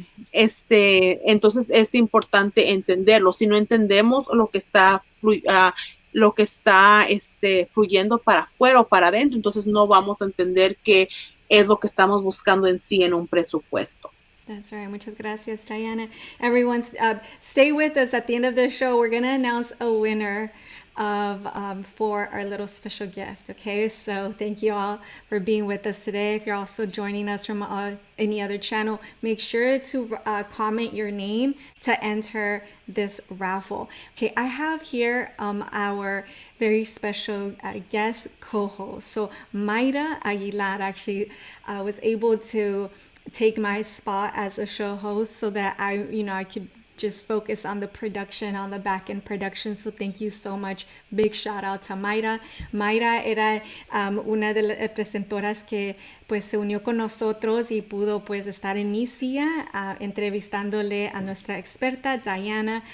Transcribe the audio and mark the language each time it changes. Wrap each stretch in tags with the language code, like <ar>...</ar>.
<es>Entonces es importante entenderlo. Si no entendemos lo que está fluyendo para afuera o para adentro, entonces no vamos a entender qué es lo que estamos buscando en sí en un presupuesto.</es> <en>That's right.</en> <es>Muchas gracias,</es> <en>Diana. Everyone, stay with us. At the end of the show, we're going to announce a winner for our little special gift. Okay, so thank you all for being with us today. If you're also joining us from any other channel, make sure to comment your name to enter this raffle. Okay, I have here our very special guest co-host. So Mayra Aguilar actually was able to take my spot as a show host so that I could just focus on the production, on the back end production. So thank you so much. Big shout out to Mayra.</en> <es>Mayra era una de las presentoras que pues se unió con nosotros y pudo pues estar en mi silla entrevistándole a nuestra experta Diana.</es>